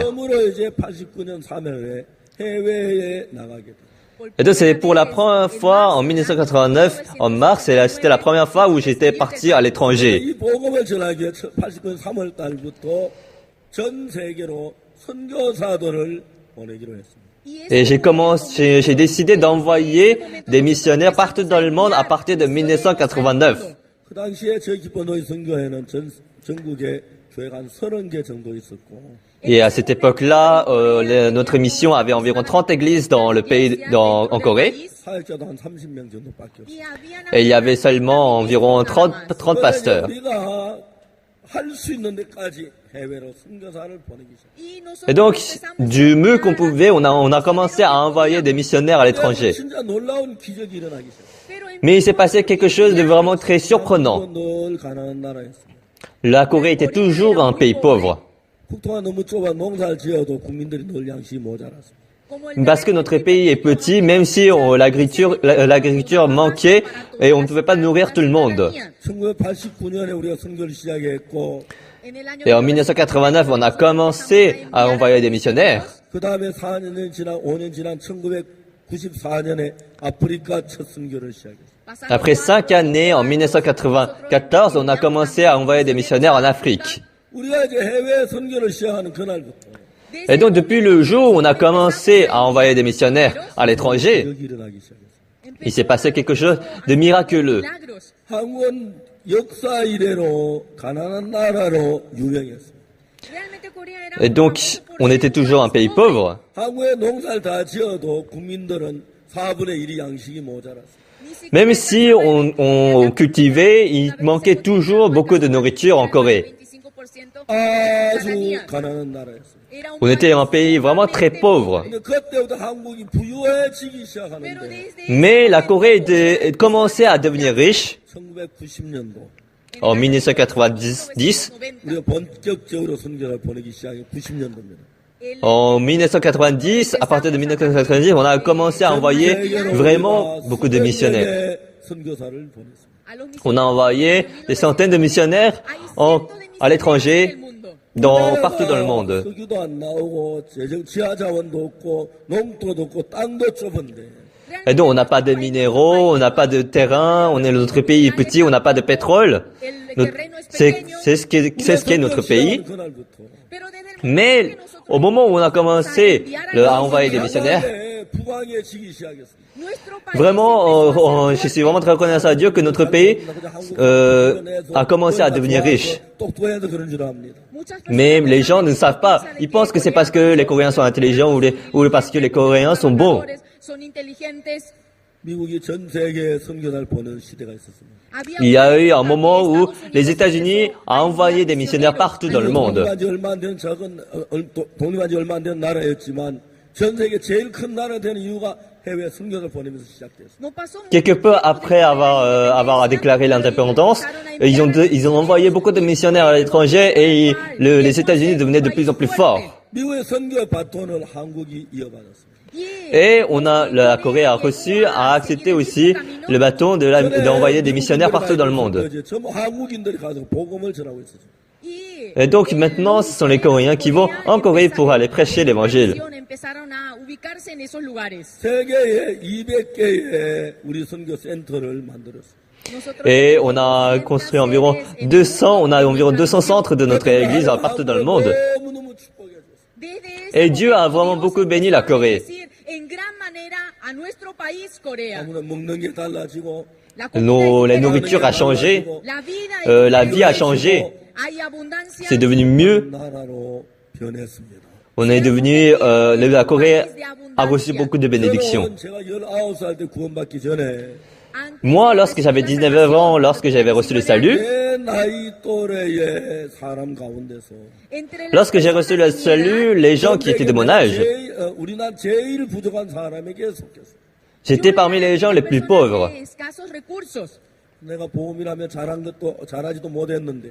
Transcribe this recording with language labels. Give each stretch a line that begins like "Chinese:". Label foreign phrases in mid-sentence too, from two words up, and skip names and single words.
Korean: 처음으로 이제 89년 3월에 해외에 나가게 돼요.
French: Et donc c'est pour la première fois en 1989, en mars, et c'était la première fois où j'étais parti à l'étranger.
Korean: 이 복음을 전하기 위해 89년 3월 달부터 전 세계로 선교사들을 보내기로 했습니다.
French: Et j'ai décidé d'envoyer des missionnaires partout dans le monde à partir de 1989.
Korean: 그 당시에 저희 기뻐노이 선교회는 전국에 교회가 한 30개 정도 있었고
French: Et à cette époque-là, notre mission avait environ 30 églises dans le pays, en Corée.
Korean: 사역자도 한 30명 정도밖에 없어요.
French: Et il y avait seulement environ 30 pasteurs.
Korean: 우리가 할 수 있는 데까지 해외로 선교사를 보내기 시작했어요.
French: Et donc, du mieux qu'on pouvait, on a commencé à envoyer des missionnaires à l'étranger.
Korean: 진짜 놀라운 기적이 일어나기 시작했어요.
French: Mais il s'est passé quelque chose de vraiment très surprenant.
Korean: 늘 가난한 나라였습니다.
French: La Corée était toujours un pays pauvre.
Korean: 국토가 너무 좁아 농사를 지어도 국민들이 늘 양식이 모자랐습니다.
French: Parce que notre pays est petit, même si l'agriculture manquait et on ne pouvait pas nourrir tout le monde.
Korean: 1989년에 우리가 선교를 시작했고
French: Et en 1989, on a commencé à envoyer des missionnaires.
Korean: 그 다음에 4년 지난 5년 지난 1994년에 아프리카 첫 선교를 시작했어요.
French: Après 5 années, en 1994, on a commencé à envoyer des missionnaires en Afrique.
Korean: 우리가 이제 해외 선교를 시작하는 그날부터
French: Et donc, depuis le jour où on a commencé à envoyer des missionnaires à l'étranger,
Korean: 기적이 일어나기 시작했어요.
French: il s'est passé quelque chose de miraculeux.
Korean: 한국은 역사 이래로 가난한 나라로 유명했어요.
French: Et donc, on était toujours un pays pauvre.
Korean: 한국에 농사를 다 지어도 국민들은 4분의 1이 양식이 모자랐어요.
French: Même si on cultivait, il manquait toujours beaucoup de nourriture en Corée.
Korean: 아주 가난한 나라였어요.
French: On était un pays vraiment très pauvre.
Korean: 근데 그때부터 한국이 부유해지기 시작하는데
French: Mais la Corée commençait à devenir riche
Korean: 1990년도
French: en 1990.
Korean: 우리가 본격적으로 선교를 보내기 시작한 90년도입니다.
French: En 1990, à partir de 1990, on a commencé à envoyer vraiment beaucoup de missionnaires.
Korean: 선교사를 보냈습니다.
French: On a envoyé des centaines de missionnaires à l'étranger, partout dans le monde.
Korean: 석유도 안 나오고 지하 자원도 없고 농토도 없고 땅도 좁은데
French: Et donc, on n'a pas de minéraux, on n'a pas de terrain, notre pays est petit, on n'a pas de pétrole. C'est ce qu'est notre pays.
Korean: 그날부터
French: Mais au moment où on a commencé à envoyer des missionnaires,
Korean: 부강해지기 시작했습니다.
French: vraiment, je suis vraiment très reconnaissant à Dieu que notre pays a commencé à devenir riche.
Korean: 똑똑해서 그런 줄 압니다.
French: Mais les gens ne savent pas. Ils pensent que c'est parce que les Coréens sont intelligents ou parce que les Coréens sont bons.
Korean: 미국이 전 세계에 선교사를 보내는 시대가 있었습니다.
French: Il y a eu un moment où les États-Unis ont envoyé des missionnaires partout dans le monde.
Korean: 독립한 지 얼마 안 된 작은 독립한 지 얼마 안 된 나라였지만 전 세계 제일 큰 나라 되는 이유가 해외 선교사를 보내면서 시작됐습니다.
French: Quelque peu après avoir déclaré l'indépendance, ils ont envoyé beaucoup de missionnaires à l'étranger et les États-Unis devenaient de plus en plus forts.
Korean: 미국의 선교 바톤을 한국이 이어받았습니다.
French: Et la Corée a accepté aussi le bâton d'envoyer des missionnaires partout dans le monde.
Korean: 이제 전부 한국인들이 가서 복음을 전하고 있었죠.
French: Et donc maintenant, ce sont les Coréens qui vont en Corée pour aller prêcher l'évangile.
Korean: 세계에 200개의 우리 선교 센터를 만들었어요.
French: Et on a construit environ 200 centres de notre église partout dans le monde.
Korean: 너무너무 축복해 줬어요.
French: Et Dieu a vraiment beaucoup béni la Corée.
Korean: 아무나 먹는 게 달라지고
French: La nourriture a changé, la vie a changé, c'est devenu mieux.
Korean: 나라로 변했습니다.
French: On est devenu, la Corée a reçu beaucoup de bénédictions.
Korean: 저는 제가 19살 때 구원받기 전에
French: Moi, lorsque j'avais 19 ans, lorsque j'avais reçu le salut,
Korean: 내 나이 또래의 사람 가운데서
French: lorsque j'ai reçu le salut, les gens qui étaient de mon âge,
Korean: 우리나라 제일 부족한 사람에게 속했어.
French: j'étais parmi les gens les plus pauvres.
Korean: 내가 보험이라면 잘하지도 못했는데.